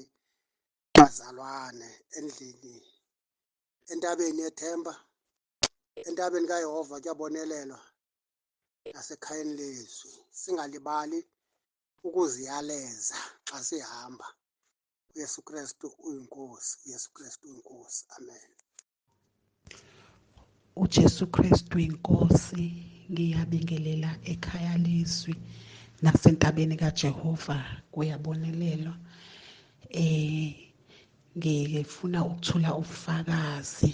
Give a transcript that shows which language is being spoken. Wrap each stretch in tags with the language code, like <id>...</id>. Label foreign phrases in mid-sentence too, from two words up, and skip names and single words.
<xh>Bazalwane endlini, entabeni yethemba, entabeni kaYehova kuyabonelelwa, nasekhayeni lezwi. Singalibali ukuziyaleza xa sihamba. uYesu Kristu uyinkosi, uYesu Kristu uyinkosi. Amen. uJesu Kristu inkosi.</xh> <zu>Ngiyabingelela ekhaya lezwi nasentabeni kaJehova kuyabonelelwa. Ngifuna ukuthula ubufakazi.</zu>